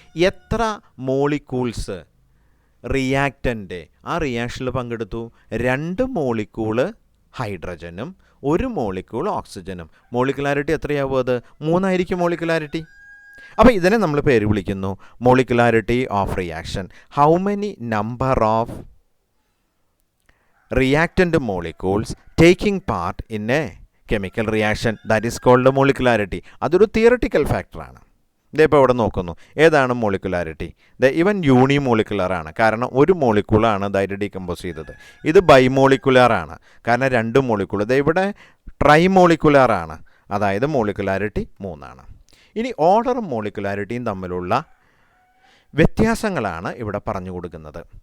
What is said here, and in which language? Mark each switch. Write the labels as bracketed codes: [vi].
[ml] എത്ര molecules reactant ആ റിയാക്ഷനിൽ പങ്കെടുത്തു? 2 മോളിക്യൂള് ഹൈഡ്രജനും 1 മോളിക്യൂൾ ഓക്സിജനും. മോളിക്കുലാരിറ്റി എത്രയാവും? അത് 3 ആയിരിക്കും മോളിക്കുലാരിറ്റി. അപ്പോൾ ഇതിനെ നമ്മൾ പേര് വിളിക്കുന്നു molecularity of reaction. [en] How many number of reactant molecules taking part in a chemical reaction, that is called molecularity. [ml] അതൊരു തിയററ്റിക്കൽ ഫാക്ടറാണ്. ഇതിപ്പോൾ ഇവിടെ നോക്കുന്നു, ഏതാണ് മോളിക്കുലാരിറ്റി? ഇവൻ യൂണിമോളിക്കുലർ ആണ്, കാരണം ഒരു മോളിക്യൂളാണ് ഇതായിട്ട് ഡീകമ്പോസ് ചെയ്തത്. ഇത് ബൈമോളിക്കുലർ ആണ്, കാരണം 2 മോളിക്യൂൾ. ഇവിടെ ട്രൈമോളിക്കുലർ ആണ്, അതായത് മോളിക്കുലാരിറ്റി 3 ആണ്. ഇനി ഓർഡറും മോളിക്കുലാരിറ്റിയും തമ്മിലുള്ള വ്യത്യാസങ്ങളാണ് ഇവിടെ പറഞ്ഞു കൊടുക്കുന്നത്.